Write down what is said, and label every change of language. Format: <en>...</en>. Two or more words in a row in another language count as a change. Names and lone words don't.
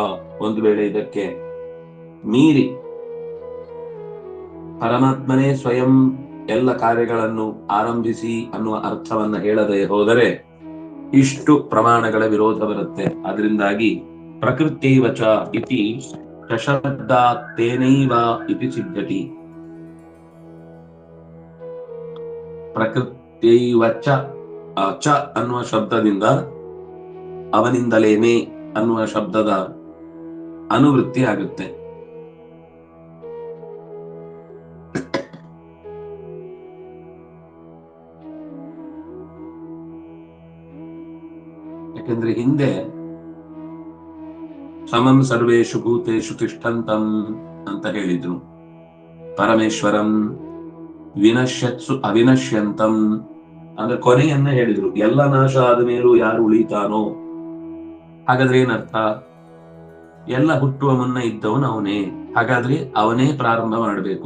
<kn>ಒಂದು ವೇಳೆ ಇದಕ್ಕೆ ಮೀರಿ ಪರಮಾತ್ಮನೇ ಸ್ವಯಂ ಎಲ್ಲ ಕಾರ್ಯಗಳನ್ನು ಆರಂಭಿಸಿ ಅನ್ನುವ ಅರ್ಥವನ್ನ ಹೇಳದೆ ಹೋದರೆ ಇಷ್ಟು ಪ್ರಮಾಣಗಳ ವಿರೋಧ ಬರುತ್ತೆ.</kn> <sa>ಅದರಿಂದಾಗಿ ಪ್ರಕೃತ್ಯೈವ ಚ ಇತಿ ಶಬ್ದಾತ್ ತೇನೈವ ಇತಿ ಸಿದ್ಧತಿ. ಪ್ರಕೃತ್ಯೈವಚ ಚ</sa> <kn>ಅನ್ನುವ ಶಬ್ದದಿಂದ ಅವನಿಂದಲೇನೆ ಅನ್ನುವ ಶಬ್ದದ ಅನುವೃತ್ತಿ ಆಗುತ್ತೆ. ಯಾಕಂದ್ರೆ ಹಿಂದೆ</kn> <sa>ಸಮಂ ಸರ್ವೇಷು ಭೂತೇಷು ತಿಷ್ಠಂತಂ</sa> <kn>ಅಂತ ಹೇಳಿದ್ರು.</kn> <sa>ಪರಮೇಶ್ವರಂ ವಿನಶ್ಯತ್ಸು ಅವಿನಶ್ಯಂತಂ</sa> <kn>ಅಂದ್ರೆ ಕೊನೆಯನ್ನ ಹೇಳಿದ್ರು. ಎಲ್ಲ ನಾಶ ಆದ ಮೇಲೂ ಯಾರು ಉಳಿತಾನೋ, ಹಾಗಾದ್ರೆ ಏನರ್ಥ? ಎಲ್ಲ ಹುಟ್ಟುವ ಮುನ್ನ ಇದ್ದವನು ಅವನೇ, ಹಾಗಾದ್ರೆ ಅವನೇ ಪ್ರಾರಂಭ ಮಾಡಬೇಕು.</kn>